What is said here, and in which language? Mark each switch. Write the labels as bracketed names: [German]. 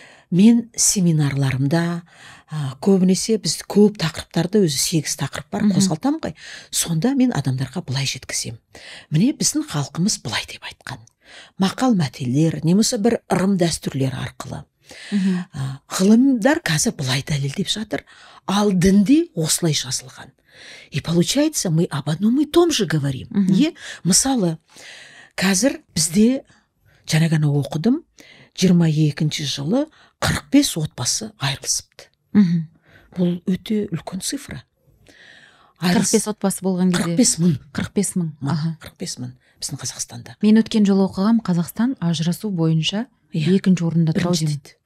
[Kazakh] Мен семинарларымда көбінесе біз көп тақырыптарды, өзі 8 тақырып бар, қозғалтам ғой. Сонда мен адамдарға былай жеткізем. Міне біздің халқымыз былай деп айтқан. Мақал мәтелер, немесе бір ырым дәстүрлер арқылы. Ғылымдар қазір былай дәлелдеп жатыр, ал дінде осылай жазылған. [Russian] И получается, мы об одном и том же говорим. [Kazakh] Мысалы, қазір бізде жаңа ғана оқыдым, 22 жылы 45 отбасы айырылысыпты. Бұл өте үлкен цифра. 45 отбасы болған кезде 45 мың. 45 мың. 45 мың біздің Қазақстанда. Мен өткен жылы оқығам, Қазақстан ажырасу бойынша екінші орында тұр дейді.